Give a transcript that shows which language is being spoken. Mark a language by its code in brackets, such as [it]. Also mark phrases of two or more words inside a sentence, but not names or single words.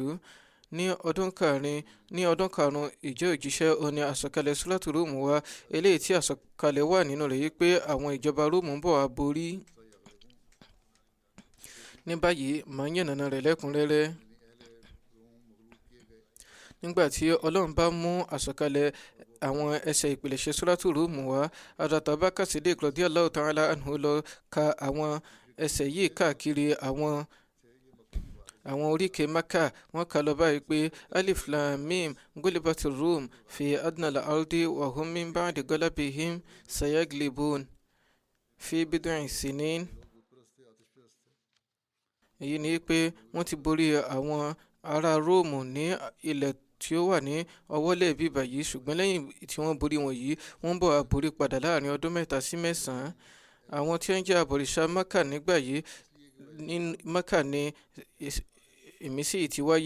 [yo] Ní ọdún karùn-ún ìjẹ́ òjíṣẹ́, ó ní àsọkalẹ̀ Suratu Rum wá, eléyìí tí àsọkalẹ̀ wà nínú rẹ̀ yìí pé àwọn ìjọba Róòmù ń bọ̀ wá borí. ní báyìí màá yànnàná rẹ̀ lẹ́kùnrẹ́rẹ́. nígbà tí ọlọ́run bá mú àsọ̀kalẹ̀ àwọn ẹsẹ̀ ìpìlẹ̀ṣẹ̀ Suratu Rum wá, Hazrat Abubakar Siddiq [ar] رضي الله تعالى عنه [yo] lọ ka àwọn ẹsẹ̀ yìí káàkiri àwọn oríkèé Maka. wọ́n kà lọ báyìí pé [ar] الم غلبت الروم في أدنى الأرض وهم من بعد غلبهم سيغلبون في بضع سنين. [yo] èyí ni pé wọ́n ti borí àwọn ará Róòmù ní ilẹ̀ tí ó wà ní ọwọ́lẹ̀ bíbà yìí, ṣùgbọ́n lẹ́yìn tí wọ́n borí wọn yìí wọ́n bọ̀ àborí padà láàrin ọdún 3 sí 9. àwọn tí wọ́n jẹ́ àbọ̀rìṣà Maka nígbà yìí ní Maka ní ìmísí ti wáyé.